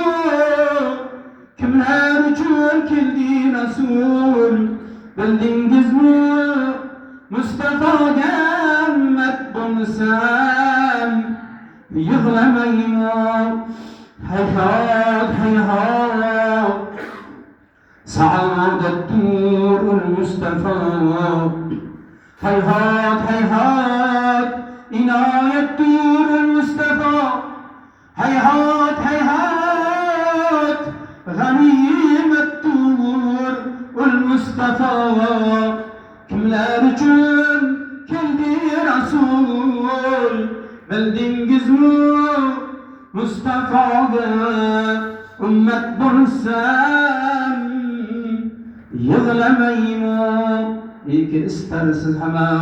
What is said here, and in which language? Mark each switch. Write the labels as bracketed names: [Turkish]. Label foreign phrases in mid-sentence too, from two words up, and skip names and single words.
[Uzbek] Kimlar uchun keldi Rasul bildingizmi? Mustafoga ummat bo'lsam yig'lamayman. [Arabic] هيهات هيهات سعادة المصطفى هيهات هيهات عناية المصطفى هيهات هيهات غنيمة المصطفى [Uzbek] kimlar uchun keldi Rasul bildingizmi? Mustafoga ummat bo'lsam yig'lamayman. İyi ki istersiz hemen